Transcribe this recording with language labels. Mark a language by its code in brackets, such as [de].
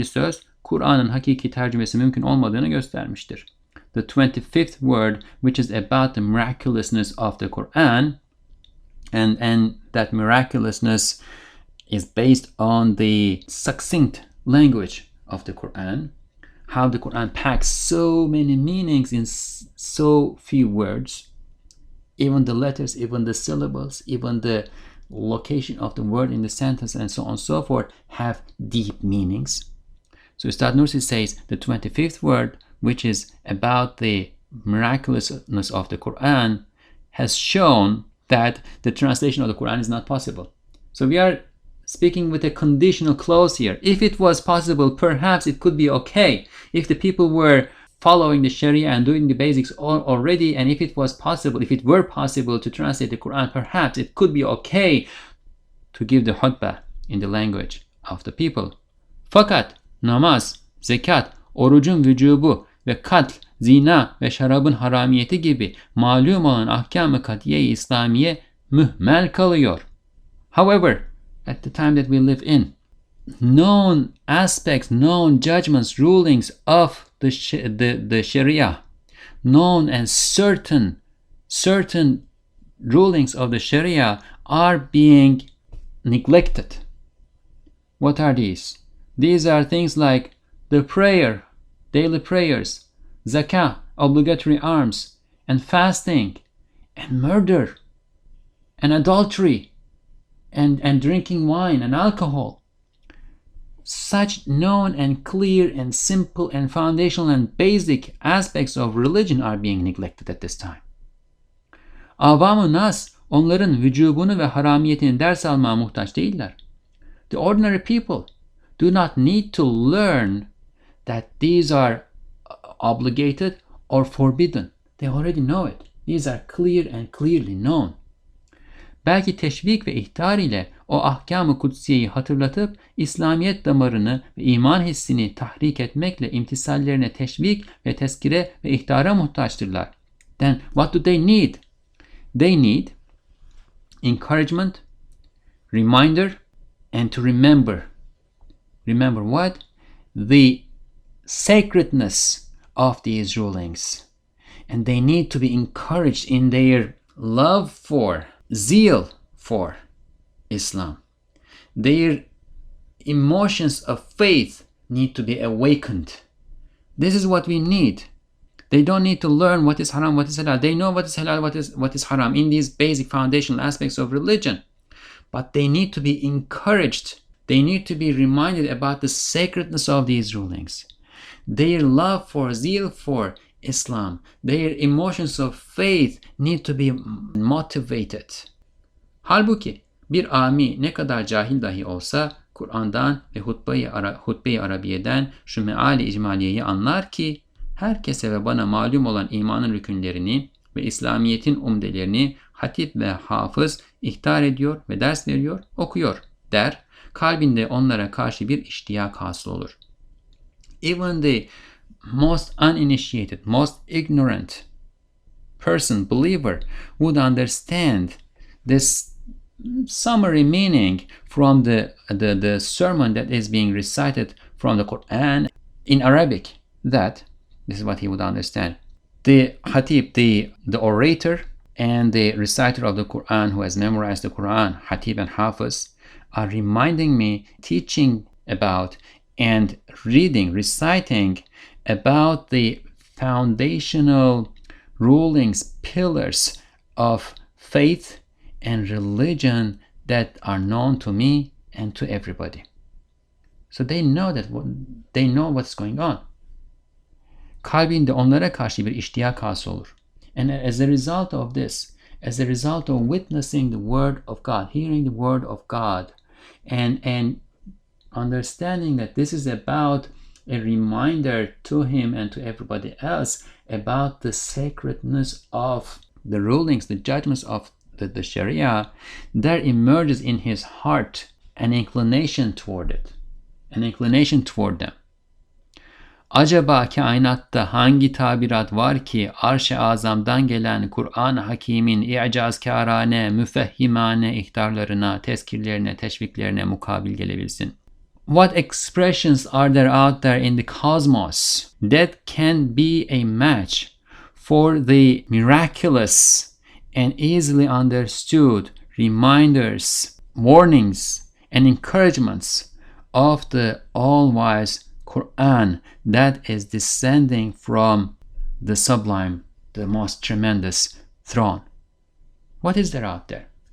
[tr] söz, Kur'an'ın hakiki tercümesi mümkün olmadığını göstermiştir. [en] The 25th word, which is about the miraculousness of the Quran, and that miraculousness is based on the succinct language of the Quran, how the Quran packs so many meanings in so few words, even the letters, even the syllables, even the location of the word in the sentence, and so on and so forth, have deep meanings. So Ustad Nursi says the 25th word, which is about the miraculousness of the Quran, has shown that the translation of the Quran is not possible. So we are speaking with a conditional clause here. If it was possible, perhaps it could be okay. If the people were following the Sharia and doing the basics already, and if it were possible to translate the Quran, perhaps it could be okay to give the khutbah in the language of the people. [tr] Fakat namaz, zekat, orucun vücubu ve katl, zina ve şarabın haramiyeti gibi malum olan ahkam-ı katiye-i İslamiye mühmel kalıyor. [en] However, at the time that we live in, known aspects, known judgments, rulings of the Sharia, known and certain rulings of the Sharia are being neglected. What are these? These are things like the prayer, daily prayers, zakah, obligatory alms, and fasting, and murder, and adultery, and drinking wine and alcohol. Such known and clear and simple and foundational and basic aspects of religion are being neglected at this time. [tr] Avam-ı nas onların vücubunu ve haramiyetini ders almaya muhtaç değiller. [en] The ordinary people do not need to learn that these are obligated or forbidden. They already know it. These are clear and clearly known. [tr] Belki teşvik ve ihtar ile o ahkam-ı kutsiyeyi hatırlatıp İslamiyet damarını ve iman hissini tahrik etmekle imtisallerine teşvik ve tezkire ve ihtara muhtaçtırlar. [en] Then what do they need? They need encouragement, reminder, and to remember. Remember what? The sacredness of these rulings. And they need to be encouraged in their love for, zeal for Islam. Their emotions of faith need to be awakened. This is what we need. They don't need to learn what is haram, what is halal. They know what is halal, what is haram in these basic foundational aspects of religion. But they need to be encouraged. They need to be reminded about the sacredness of these rulings. Their love for, zeal for Islam, their emotions of faith need to be motivated. [tr] Halbuki bir ami ne kadar cahil dahi olsa Kur'an'dan ve hutbe-i Arabiye'den şu meali icmaliyeyi anlar ki herkese ve bana malum olan imanın rükünlerini ve İslamiyet'in umdelerini hatip ve hafız ihtar ediyor ve ders veriyor, okuyor der. Kalbinde onlara karşı bir iştiyak hasıl olur. [en] Even the most uninitiated, most ignorant person, believer, would understand this summary meaning from the sermon that is being recited from the Qur'an in Arabic. That, this is what he would understand. The Hatib, the orator, and the reciter of the Qur'an who has memorized the Qur'an, Hatib and Hafiz, are reminding me, teaching about and reading, reciting about the foundational rulings, pillars of faith and religion that are known to me and to everybody. So they know what's going on. [tr] Kalbinde onlara karşı bir iştiyak hasıl olur. [en] And as a result of this, as a result of witnessing the word of God, hearing the word of God, and understanding that this is about a reminder to him and to everybody else about the sacredness of the rulings, the judgments of the Sharia, there emerges in his heart an inclination toward it, an inclination toward them. [tr] Acaba kainatta hangi tabirat var ki Arş-ı Azam'dan gelen Kur'an-ı Hakîm'in i'cazkârane, müfehhimane ihtarlarına, tezkirlerine, teşviklerine mukabil gelebilsin? [en] What expressions are there out there in the cosmos that can be a match for the miraculous and easily understood reminders, warnings, and encouragements of the all-wise Qur'an that is descending from the sublime, the most tremendous throne? What is there out there?